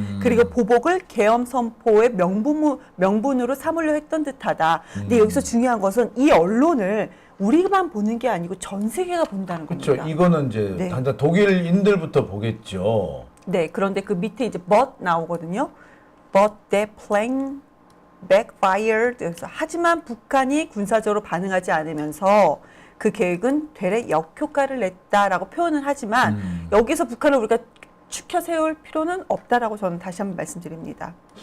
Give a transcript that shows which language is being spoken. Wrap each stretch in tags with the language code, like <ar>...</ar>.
<ko>그리고 보복을 계엄 선포의 명분으로 삼으려 했던 듯하다. 근데 여기서 중요한 것은 이 언론을 우리만 보는 게 아니고 전 세계가 본다는 겁니다. 그렇죠. 이거는 이제 네. 당장 독일인들부터 보겠죠. 네, 그런데 그 밑에 이제 but 나오거든요.</ko> <en>But that plan backfired.</en> <ko>그래서 하지만 북한이 군사적으로 반응하지 않으면서 그 계획은 되레 역효과를 냈다라고 표현을 하지만 여기서 북한을 우리가 추켜 세울 필요는 없다라고 저는 다시 한번 말씀드립니다.</ko>